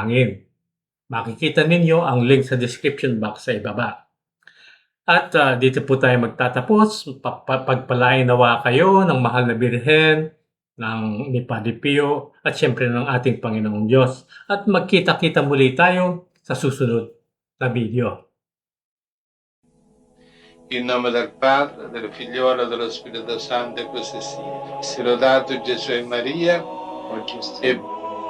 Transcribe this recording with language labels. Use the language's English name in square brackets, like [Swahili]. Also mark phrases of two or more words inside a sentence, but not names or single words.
[Filipino] Makikita ninyo ang link sa description box sa ibaba. At dito po tayo magtatapos. Pagpalain nawa kayo ng mahal na Birhen, ni Padre Pio, at siyempre ng ating Panginoong Diyos. At magkita-kita muli tayo sa susunod na video. [Italian] In nome del Padre, del Figliolo e dello Spirito Santo, e così sia. Sia lodato Gesù e Maria, e